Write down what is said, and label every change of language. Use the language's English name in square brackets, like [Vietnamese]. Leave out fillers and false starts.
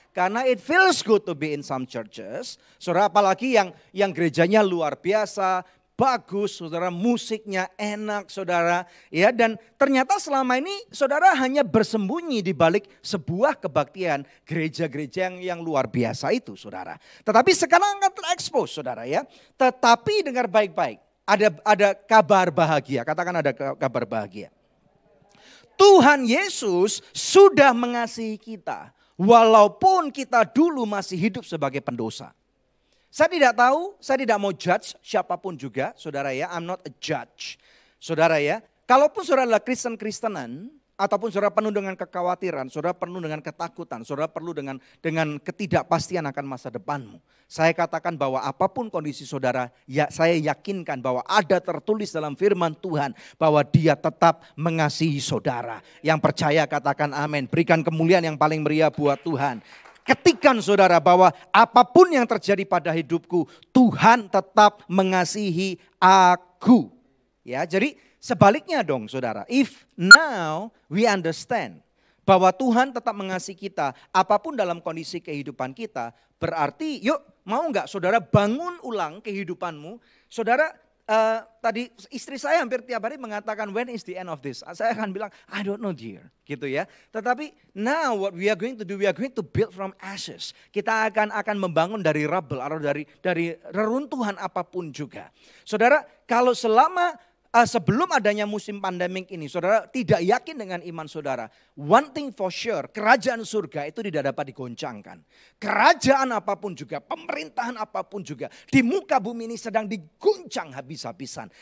[English] Karena it feels good to be in some churches. [Indonesian] Saudara apalagi yang gerejanya luar biasa. Bagus saudara, musiknya enak saudara. Ya, dan ternyata selama ini saudara hanya bersembunyi di balik sebuah kebaktian gereja-gereja yang luar biasa itu saudara. Tetapi sekarang akan terekspos saudara ya. Tetapi dengar baik-baik, ada kabar bahagia, katakan ada kabar bahagia. Tuhan Yesus sudah mengasihi kita walaupun kita dulu masih hidup sebagai pendosa. Saya tidak tahu, saya tidak mau judge siapapun juga, saudara ya. [English] I'm not a judge, saudara ya. [Indonesian] Kalaupun saudara adalah Kristen-Kristenan, ataupun saudara penuh dengan kekhawatiran, saudara penuh dengan ketakutan, saudara perlu dengan ketidakpastian akan masa depanmu. Saya katakan bahwa apapun kondisi saudara, ya saya yakinkan bahwa ada tertulis dalam firman Tuhan bahwa Dia tetap mengasihi saudara. Yang percaya katakan amin. Berikan kemuliaan yang paling meriah buat Tuhan. Ketikan saudara bahwa apapun yang terjadi pada hidupku, Tuhan tetap mengasihi aku. Ya, jadi sebaliknya dong saudara. [English] If now we understand [Indonesian] bahwa Tuhan tetap mengasihi kita, apapun dalam kondisi kehidupan kita, berarti yuk mau nggak saudara bangun ulang kehidupanmu. Saudara tadi istri saya hampir tiap hari mengatakan [English] when is the end of this? [Indonesian] Saya akan bilang [English] I don't know dear, [Indonesian] gitu ya. [English] Tetapi now what we are going to do, we are going to build from ashes. [Indonesian] Kita akan membangun dari rubble atau dari reruntuhan apapun juga. Saudara, kalau sebelum adanya musim pandemik ini, saudara tidak yakin dengan iman saudara. [English] One thing for sure, [Indonesian] kerajaan surga itu tidak dapat digoncangkan. Kerajaan apapun juga, pemerintahan apapun juga, di muka bumi ini sedang diguncang habis-habisan.